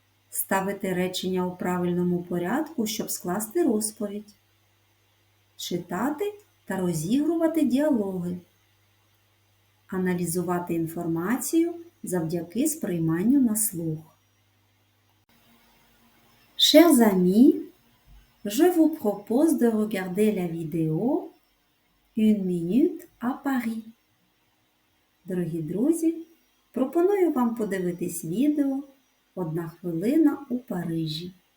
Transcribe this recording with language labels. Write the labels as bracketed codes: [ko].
[uk] Ставити речення у правильному порядку, щоб скласти розповідь. Читати та розігрувати діалоги. Аналізувати інформацію завдяки сприйманню на слух. [fr] Chers amis, je vous propose de regarder la vidéo Une minute à Paris. [uk] Дорогі друзі, пропоную вам подивитись відео «Одна хвилина у Парижі».